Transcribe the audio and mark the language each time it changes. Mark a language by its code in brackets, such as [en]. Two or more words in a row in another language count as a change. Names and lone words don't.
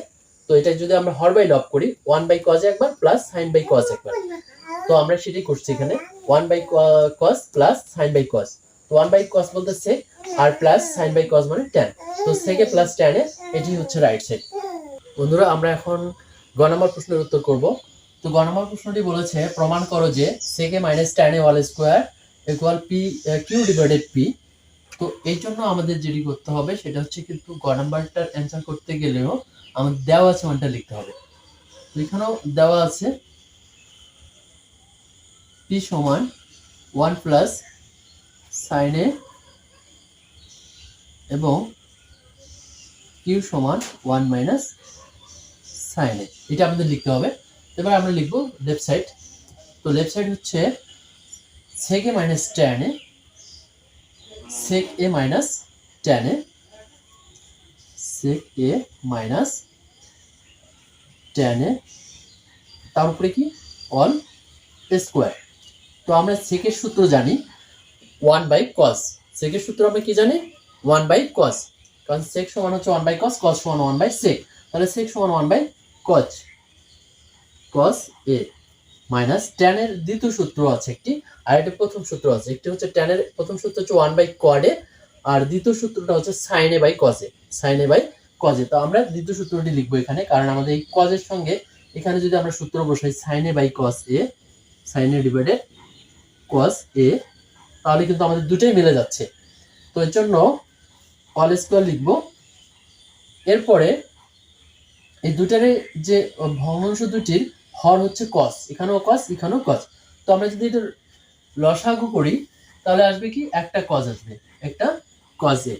[bn] তো এটা যদি আমরা হর বাই লব করি, 1 বাই cos একবার প্লাস সাইন বাই cos একবার, তো আমরা সেটাই করছি এখানে, 1 বাই cos প্লাস সাইন বাই cos। তো 1 বাই cos বলতে sec আর প্লাস সাইন বাই cos মানে tan। তো sec এ প্লাস tan এ, এটি হচ্ছে [en] right side. [bn] বন্ধুরা আমরা এখন গ নম্বর প্রশ্নের উত্তর করব। তো গ নম্বর প্রশ্নটি বলেছে প্রমাণ করো যে [en] sec a minus tan a whole square equal p q divided p। [bn] তো এই জন্য আমাদের যেটি করতে হবে সেটা হচ্ছে কিন্তু গ নাম্বারটার অ্যানসার করতে গেলেও আমাদের দেওয়া আছে মানটা লিখতে হবে। তো এখানেও দেওয়া আছে p সমান 1 প্লাস sin a এবং q সমান 1 মাইনাস sin a, এটা আমাদের লিখতে হবে। এবার আমরা লিখব [en] left side. [bn] তো [en] left side [bn] হচ্ছে [en] sec a minus tan a, sec a minus tan a, sec a minus tan a, [bn] তার উপরে কি [en] all square. [bn] তো আমরা sec এর সূত্র জানি 1 বাই cos, sec এর সূত্র আমরা কি জানি 1 বাই cos, কারণ sec সমান হচ্ছে 1 বাই cos, cos সমান 1 বাই sec, তাহলে sec সমান 1 বাই cos a মাইনাস tan এর দ্বিতীয় সূত্র আছে একটি, আর এটা প্রথম সূত্র আছে একটি, হচ্ছে tan এর প্রথম সূত্র হচ্ছে 1 বাই cot a, আর দ্বিতীয় সূত্রটা হচ্ছে sin a বাই cos a, sin a বাই cos a। তো আমরা দ্বিতীয় সূত্রটি লিখব এখানে, কারণ আমাদের এই cos এর সঙ্গে এখানে যদি আমরা সূত্র বসাই sin a বাই cos a, sin a ডিভাইডেড cos a, তাহলে কিন্তু আমাদের দুটোই মিলে যাচ্ছে। তো এর জন্য [en] all square [bn] লিখব। এরপরে এই দুটারে যে ভগ্নাংশ দুটির হর হচ্ছে cos, এখানেও cos এখানেও cos। তো আমরা যদি এটা লসাগু করি তাহলে আসবে কি একটা cos আসবে, একটা cos a।